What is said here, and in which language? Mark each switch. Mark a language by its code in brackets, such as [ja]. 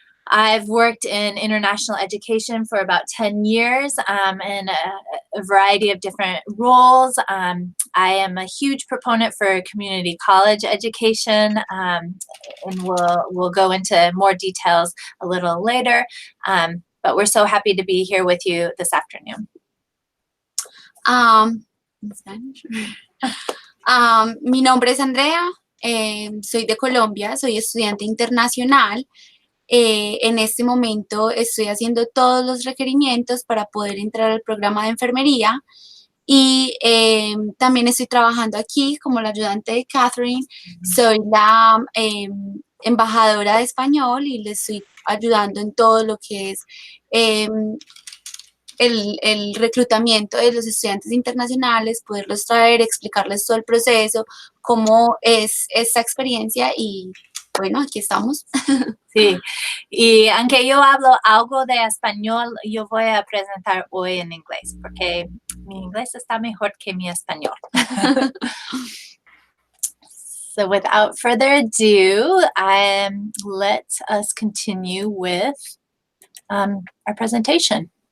[en] I've worked in international education for about 10 years in a variety of different roles. I am a huge proponent for community college education, and we'll go into more details a little later. But we're so happy to be here with you this afternoon. In Spanish. [es] Mi nombre es Andrea, soy de Colombia, soy estudiante internacional. En este momento estoy haciendo todos los requerimientos para poder entrar al programa de enfermería y también estoy trabajando aquí como la ayudante de Catherine. Soy la embajadora de español y le estoy ayudando en todo lo que es el reclutamiento de los estudiantes internacionales, poderlos traer, explicarles todo el proceso, cómo es esta experiencia y bueno, aquí estamos. Sí, y aunque yo hablo algo de español, yo voy a presentar hoy en inglés porque mi inglés está mejor que mi español. [en] So without further ado, let us continue with our presentation.